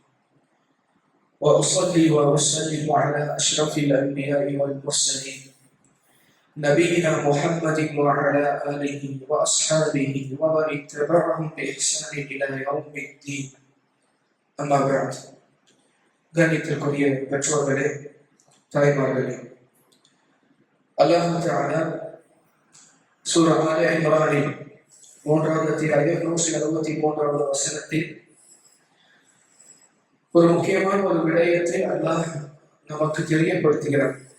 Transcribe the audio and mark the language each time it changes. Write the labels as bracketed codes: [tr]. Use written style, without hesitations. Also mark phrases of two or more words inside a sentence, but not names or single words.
[ar] وأصلي وأسلم على أشرف الأنبياء والمرسلين نبينا محمد وعلى آله وأصحابه ومن اتبعهم بإحسان إلى يوم الدين. أما بعد. [ta] கண்ணியத்திற்குரிய பெற்றோர்களே, தாய்மார்களே, [ar] الله تعالى [ta] சூரா ஆல இம்ரானின் 3வது அத்தியாயம் 163வது வசனத்தில் ஒரு முக்கியமான ஒரு விடயத்தை அல்லாஹ் நமக்கு தெரியப்படுத்துகிறார்.